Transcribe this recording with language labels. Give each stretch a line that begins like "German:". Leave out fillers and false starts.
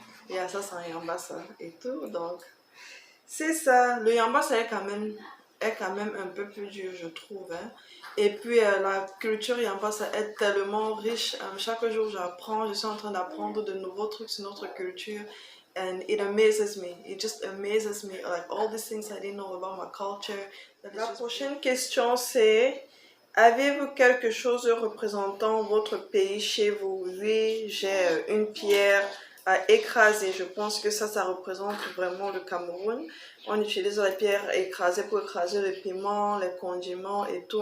French: Et ça, c'est un Yambassa et tout. Donc, c'est ça. Le Yambassa est quand même un peu plus dur, je trouve. Hein. Et puis, la culture Yambassa est tellement riche. Chaque jour, j'apprends. Je suis en train d'apprendre de nouveaux trucs sur notre culture.
English: And it amazes me. It just amazes me. Like all these things I didn't know about my culture.
French: La prochaine question c'est: avez-vous quelque chose représentant votre pays chez vous? Oui, j'ai une pierre à écraser. Je pense que ça représente vraiment le Cameroun. On utilise la pierre écrasée pour écraser le piment, les condiments et tout.